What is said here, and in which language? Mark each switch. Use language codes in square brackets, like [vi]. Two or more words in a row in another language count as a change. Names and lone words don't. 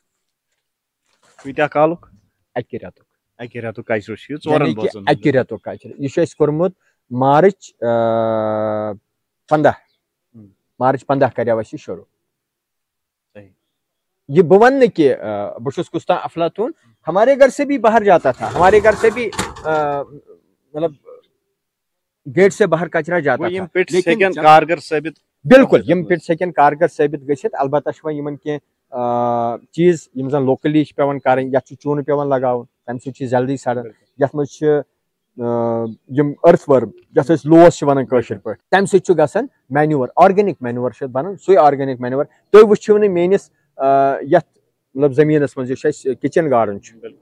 [ks] اکہِ رٮ۪تُک کچرٕ یہِ چھُ اَسہِ کوٚرمُت مارٕچ 15 کریو اَسہِ یہِ شروٗع یہ بہ ون کہ بہ چھس کُستان افلاطون [ur] ہمارے گھر سے بھی باہر جاتا تھا, ہمارے گھر سے بھی مطلب گیٹ سے باہر کچرا جاتا تھا, [ks] کارگر ثابت بالکل یم پٹ سیکن کارگر ثابت گژھِتھ. البتہ یمن کینٛہہ چیز یم زن لوکلی پیوان کرٕنۍ, یتھ چوٗنہٕ پیوان لگاوُن, تمہِ سۭتۍ چھِ جلدی سڑان, یتھ منٛز چھِ یم [en] earth worm [ks] یتھ أسۍ لوس چھِ ونان کٲشِر پٲٹھۍ, تمہِ سۭتۍ چھُ گژھان مینیور, [en] organic manure [ks] چھُ بنان, سُے [en] organic manure [ks] تُہۍ وٕچھِو نہٕ میٲنِس یتھ مطلب زٔمیٖنس منٛز یُس اَسہِ کچن گاڈن چھُ